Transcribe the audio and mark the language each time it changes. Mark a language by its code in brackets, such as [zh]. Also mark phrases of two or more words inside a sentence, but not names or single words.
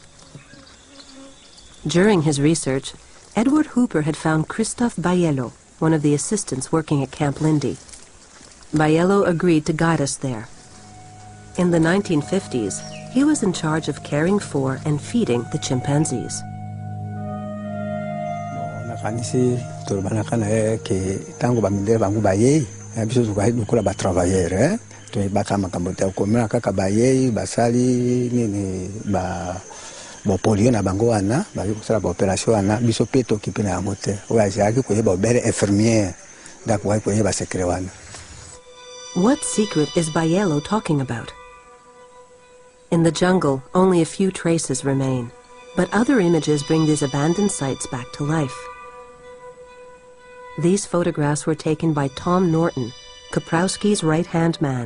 [en] During his research, Edward Hooper had found Christophe Bayello, one of the assistants working at Camp Lindy. Bayello agreed to guide us there. In the 1950s, he was in charge of caring for and feeding the chimpanzees. [ln] Polio na bango wana bali kusala ba operation wana biso peto kipina ya mote oya ko yeba bere infirmière da ko yeba secret wana. [en] What secret is Bayello talking about? In the jungle, only a few traces remain, but other images bring these abandoned sites back to life. These photographs were taken by Tom Norton, Kaprowski's right-hand man.